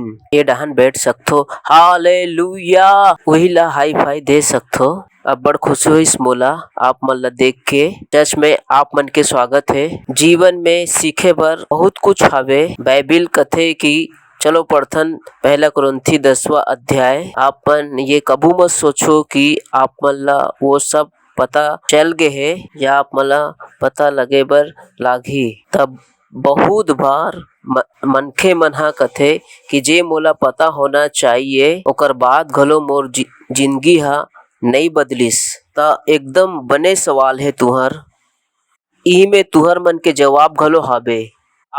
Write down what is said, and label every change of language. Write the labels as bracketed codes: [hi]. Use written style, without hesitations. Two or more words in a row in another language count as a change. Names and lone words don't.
[hne] ये डहन बैठ सकथो। हालेलुया। वही ला [en] high five [hne] दे सकथो। अब बड़ खुशी हुई मोला आप मन ला देख के। चर्च में आप मन के स्वागत है। जीवन में सीखे बर बहुत कुछ हावे। बाइबिल कथे कि चलो पढ़थन 1 कुरिन्थी 10वां अध्याय। आप मन ये कबू मत सोचो कि आप मन ला वो सब पता चल गए है या आप मला पता लगे बर लागी। तब बहुत बार मनखे मन हा कथे कि जे मोला पता होना चाहिए ओकर बाद घलो मोर जिंदगी हा नहीं बदलिस। ता एकदम बने सवाल है तुहर, ई में तुहर मन के जवाब घलो हाबे।